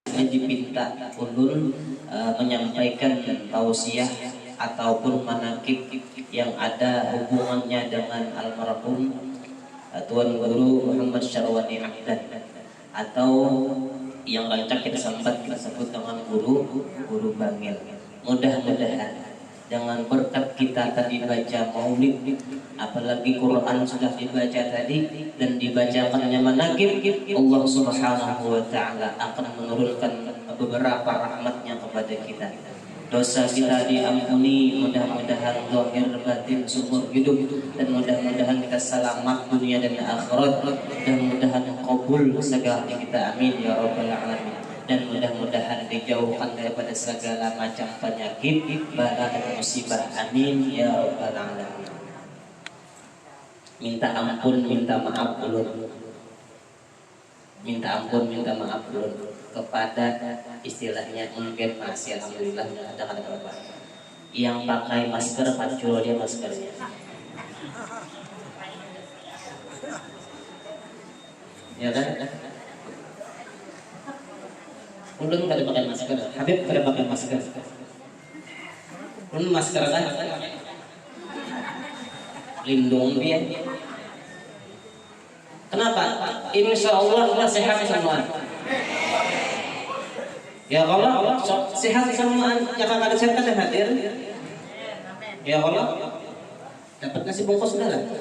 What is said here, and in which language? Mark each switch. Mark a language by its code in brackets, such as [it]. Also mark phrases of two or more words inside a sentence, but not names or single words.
[id] ini dipinta ulun menyampaikan tausiah ataupun manakib yang ada hubungannya dengan almarhum Tuan Guru Muhammad Syarwani Ahdan, atau yang rancak kita sebut dengan guru Bangil. Mudah-mudahan dengan berkat kita tadi baca maulid, apalagi Quran sudah dibaca tadi dan dibacakannya manakib, [ar] الله سبحانه وتعالى [id] akan menurunkan beberapa rahmatnya kepada kita. Dosa kita diampuni, mudah-mudahan zahir batin seumur hidup, dan mudah-mudahan kita selamat dunia dan akhirat, dan mudah-mudahan qabul segala kita, [ar] آمين يا رب العالمين. [id] Dan mudah-mudahan dijauhkan daripada segala macam penyakit, bala dan musibah, [ar] آمين يا رب العالمين. [id] Minta ampun, minta maaf ulun. Minta ampun, minta maaf ulun kepada istilahnya mungkin masih alhamdulillah ada apa yang pakai masker, pancul dia maskernya. Ya kan? [bjn] Ulun kada pakai masker, Habib kada pakai masker. [id] Ulun masker kan? Lindung dia. Kenapa? [ar] إن شاء الله [id] kita sehat semua. [ar] يا الله, [id] sehat semua. Yang kada sehat kada hadir. [ar] يا الله, [id] dapat nasi bungkus sudah lah.